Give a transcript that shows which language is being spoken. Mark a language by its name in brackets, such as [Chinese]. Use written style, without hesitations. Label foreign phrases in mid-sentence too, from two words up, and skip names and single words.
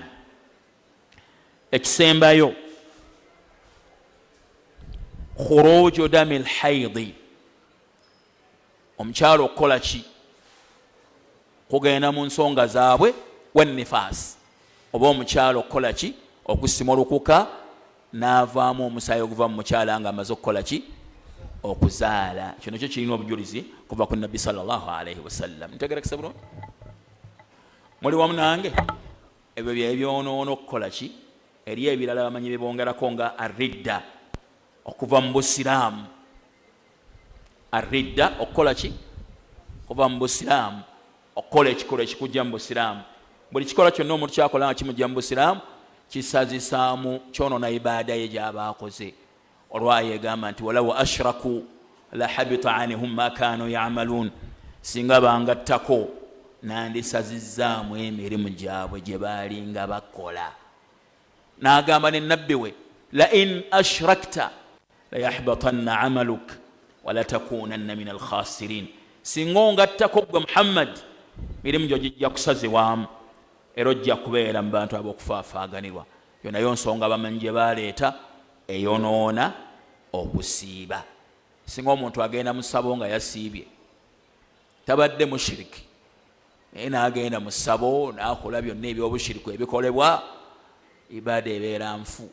[Ganda] Ekisembayo [Arabic] خروج دم الحيض, [Ganda] omukyalo okukola ki? Kugenda mu nsonga zaabwe, wannifaasi, oba omukyalo okukola ki? Okusima olukuka n'avaamu omusaayi oguva mu mukyala nga amaze okukola ki? Okuzaala. Kino kyo kirina obujulizi kuva ku nabbi [Arabic] صلى الله عليه وسلم. [Ganda] Ntegerekese bulungi? Muli wamu nange? Ebyo byebyonoono okukola ki? Eri ebirala bamanyi bebongerako nga arridda, okuva mu busiraamu. Arridda okukola ki? Okuva mu busiraamu, okukola ekikolo ekikujja mu busiraamu. Buli kikola kyonna omuntu kyakola nga kimujja mu busiraamu kisazisaamu, kyonoona ibaada ye gy'aba akoze. Olwayo egamba nti [Arabic] ولو أشركوا لحبط عنهم ما كانوا يعملون, [Ganda] singa bangattako nandisazizzaamu emirimu gyabwe gye baalinga bakola. N'agamba ne nabbi we, [Arabic] لئن أشركت ليحبطن عملك ولتكونن من الخاسرين, [Ganda] singa ongattako gwe Muhammad mirimu gyo gijja kusazibwamu era ojja kubeera mu bantu ab'okufaafaaganirwa. Yo nayo nsonga abamanyi gye baleeta eyonoona okusiiba. Singa omuntu agenda mu ssabo nga yasiibye, tabadde mushiriki, naye n'agenda mu ssabo n'akola byonna ebyobushiriku ebikolebwa, ibaada ebeera nfu.